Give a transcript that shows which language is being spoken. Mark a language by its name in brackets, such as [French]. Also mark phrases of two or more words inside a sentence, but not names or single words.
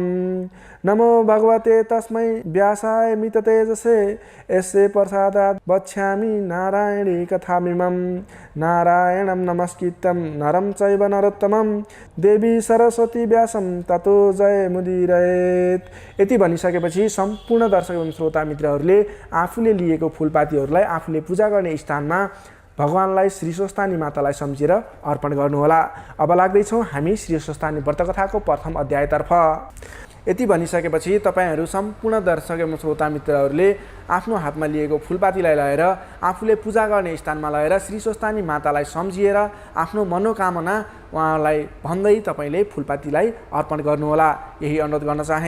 [Sanskrit] नमो भगवते तस्मै व्यासाय मिततेजसे यस्य प्रसादात् वक्ष्यामि नारायणी कथामिमं। नारायणं नमस्कृत्यं नरं चैव नरोत्तमं देवी सरस्वती व्यासं ततो जयमुदीरयेत्। [Nepali] यति भनिसकेपछि सम्पूर्ण दर्शक एवं श्रोता मित्रहरूले आफूले लिएको फुलपातीहरूलाई आफूले पूजा गर्ने स्थानमा भगवानलाई श्री स्वस्तानी मातालाई सम्झेर अर्पण गर्नुहोला। अब लाग्दैछौँ हामी श्री स्वस्तानी व्रत कथाको प्रथम अध्यायतर्फ। यति भनिसकेपछि तपाईँहरू सम्पूर्ण दर्शक एवं श्रोता मित्रहरूले आफ्नो हातमा लिएको फुलपातीलाई लगेर आफूले पूजा गर्ने स्थानमा लगेर श्री स्वस्तानी मातालाई सम्झिएर आफ्नो मनोकामना उहाँलाई भन्दै तपाईँले फुलपातीलाई अर्पण गर्नुहोला, यही अनुरोध गर्न चाहे।